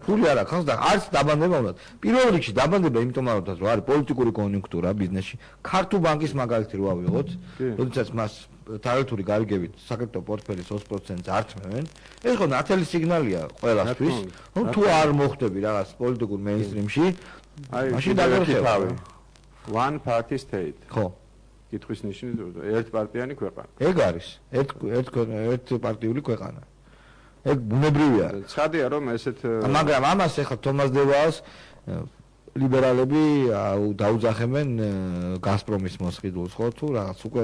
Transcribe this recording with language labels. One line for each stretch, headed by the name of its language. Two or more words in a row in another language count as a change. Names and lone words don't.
Georgian: ფული არ აქვს და არც დაბანდება უნდა. პირველ რიგში დაბანდება იმიტომ რომ არის პოლიტიკური კონიუნქტურა ბიზნესში. ქართულ ბანკის მაგალითი რო ავიღოთ, როდესაც მას თარიღური გარიგებით საკრედიტო პორტფელის 20%-ს ართმევენ, ეს ხო ნათელი სიგნალია ყველასთვის, რომ თუ არ მოხდები რაღაც პოლიტიკურ მეინსტრიმში, მაშინ დაგერხები.
English: One party state.
Georgian: ხო. კითხვის ნიშნის ერთპარტიანი ქვეყანა. ეგ არის. ერთპარტიული ქვეყანა. ეგ ბუნებრივია. ცხადია რომ ესეთ მაგრამ ამას ახლა თომას დევას ლიბერალები დაუძახებენ გაზპრომის მოსყიდულს ხო თუ რაღაც უკვე